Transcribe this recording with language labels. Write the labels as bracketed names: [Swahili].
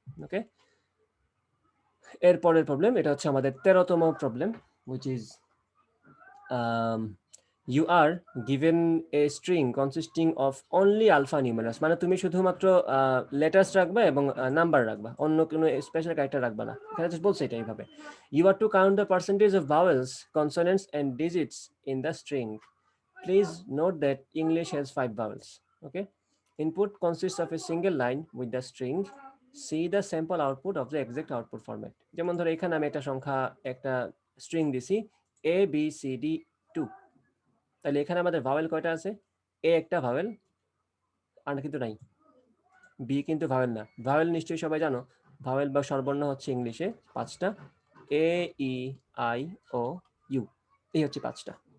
[Bangla] ওকে, এর পরের প্রবলেম, এটা হচ্ছে আমাদের 13তম problem, [English] which is you are given a string consisting of only alpha numerals, [Bangla] মানে তুমি শুধুমাত্র লেটার্স রাখবা এবং নাম্বার রাখবা, অন্য কোনো স্পেশাল ক্যারেক্টার রাখবা না। এখানে জাস্ট বলছে এটা এইভাবে, [English] you are to count the percentage of vowels, consonants and digits in the string. Please note that English has 5 vowels. Okay, input consists of a single line with the string. See the sample output of the exact output format. [Bangla] যেমন ধরো এখানে আমি একটা সংখ্যা, একটা string দিছি a b c d 2, তাহলে এখানে আমাদের ভাওয়েল কয়টা আছে, এ একটা ভাওয়েল, আর কিন্তু নাই, বি কিন্তু ভাওয়েল না। ভাওয়েল নিশ্চয়ই সবাই জানো, ভাওয়েল বা স্বরবর্ণ হচ্ছে ইংলিশে 5টা, এ ই আই ও ইউ, এই হচ্ছে 5টা।